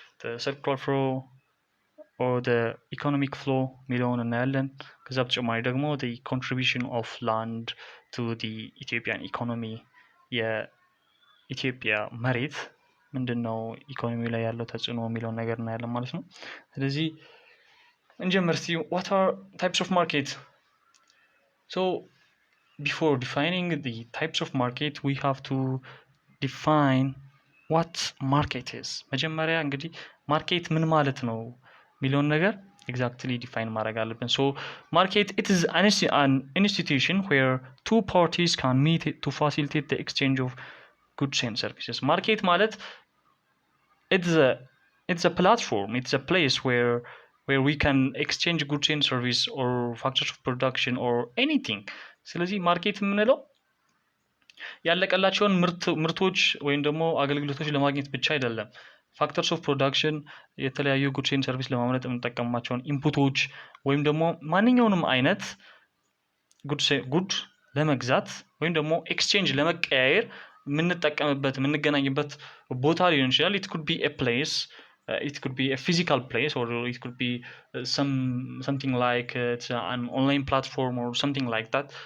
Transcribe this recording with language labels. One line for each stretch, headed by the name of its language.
English: The circular flow or the economic flow
Amharic: ሚለውን እናያለን። ከዛ በተጨማሪ ደግሞ
English: the contribution of land to the Ethiopian economy
Amharic: የኢትዮጵያ መሬት ምንድነው ኢኮኖሚ ላይ ያለው ተጽዕኖ የሚለውን ነገር እናያለን ማለት ነው። ስለዚህ እንጀምር እስቲ።
English: what are types of market? So before defining the types of market we have to define what market is.
Amharic: መጀመሪያ እንግዲህ ማርኬት ምን ማለት ነው ሚሊዮን ነገር exactly define ማድረግ አለብን።
English: So market, it is an institution where two parties can meet to facilitate the exchange of goods and services. Market ማለት it's a platform, it's a place where we can exchange goods and service or factors of production or anything.
Amharic: ስለዚህ ማርኬት የምንለው ያለቀላቸውን ምርቶች ወይም ደግሞ አገልግሎቶች ለማግኘት ብቻ አይደለም። ፋክተርስ ኦፍ ፕሮዳክሽን የተለያዩ ጉድስ ኤንድ ሰርቪስ ለማምረት የምንጠቀማቸውን ኢንፑቶች ወይም ደግሞ ማንኛውንም አይነት ጉድ ለመግዛት ወይም ደግሞ ኤክስቼንጅ ለመቀያየር የምንጠቀምበት የምንገናኝበት ቦታ ሊሆን ይችላል።
English: it could be a place, it could be a physical place, or it could be something like it's an online platform or something like that.